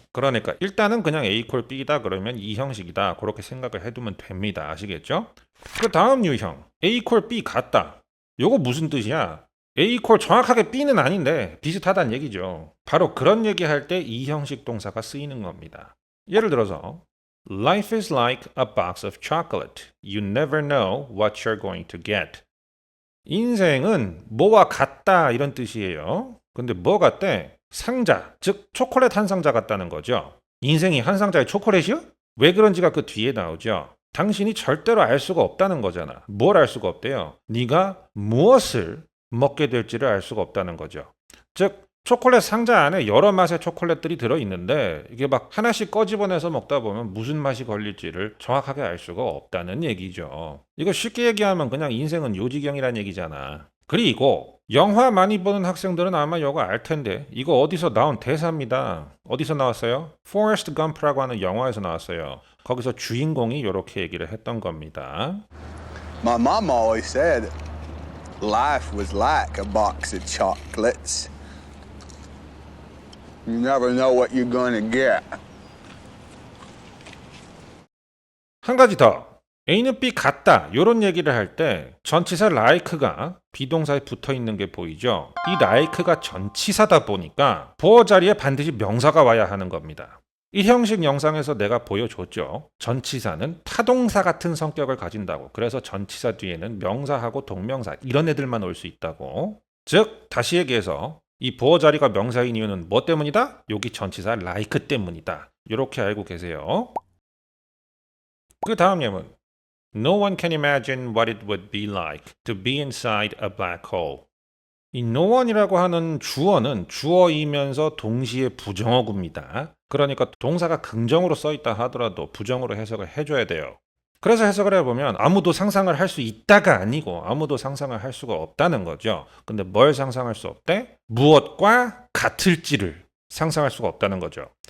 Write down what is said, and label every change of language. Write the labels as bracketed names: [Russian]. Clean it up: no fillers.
[Korean] 그러니까 일단은 그냥 A equal B다 그러면 2형식이다. 그렇게 생각을 해두면 됩니다. 아시겠죠? 그 다음 유형 A equal B 같다. 요거 무슨 뜻이야? A equal 정확하게 B는 아닌데 비슷하다는 얘기죠. 바로 그런 얘기할 때 이 형식 동사가 쓰이는 겁니다. 예를 들어서 [English] Life is like a box of chocolate. You never know what you're going to get. [Korean] 인생은 뭐와 같다 이런 뜻이에요. 근데 뭐 같대? 상자, 즉 초콜릿 한 상자 같다는 거죠. 인생이 한 상자의 초콜릿이요? 왜 그런지가 그 뒤에 나오죠. 당신이 절대로 알 수가 없다는 거잖아. 뭘 알 수가 없대요? 네가 무엇을 먹게 될지를 알 수가 없다는 거죠. 즉 초콜릿 상자 안에 여러 맛의 초콜릿들이 들어있는데 이게 막 하나씩 꺼집어내서 먹다 보면 무슨 맛이 걸릴지를 정확하게 알 수가 없다는 얘기죠. 이거 쉽게 얘기하면 그냥 인생은 요지경이란 얘기잖아. 그리고 영화 많이 보는 학생들은 아마 이거 알 텐데 이거 어디서 나온 대사입니다. 어디서 나왔어요? 포레스트 검프라고 하는 영화에서 나왔어요. 거기서 주인공이 이렇게 얘기를 했던 겁니다. [English] My mom always said life was like a box of chocolates. You never know what you're gonna get. [Korean] 한 가지 더. A는 B 같다. 이런 얘기를 할 때 전치사 like가 비동사에 붙어 있는 게 보이죠? 이 like가 전치사다 보니까 보어 자리에 반드시 명사가 와야 하는 겁니다. 이 형식 영상에서 내가 보여줬죠. 전치사는 타동사 같은 성격을 가진다고. 그래서 전치사 뒤에는 명사하고 동명사 이런 애들만 올 수 있다고. 즉 다시 얘기해서 이 보어 자리가 명사인 이유는 뭐 때문이다? 여기 전치사 like 때문이다. 이렇게 알고 계세요. 그 다음 예문. [English] No one can imagine what it would be like to be inside a black hole. [Korean] 이 no one이라고 하는 주어는 주어이면서 동시에 부정어구입니다. 그러니까 동사가 긍정으로 써있다 하더라도 부정으로 해석을 해줘야 돼요. 그래서 해석을 해보면 아무도 상상을 할 수 있다가 아니고 아무도 상상을 할 수가 없다는 거죠. 근데 뭘 상상할 수 없대? 무엇과 같을지를 상상할 수가 없다는 거죠.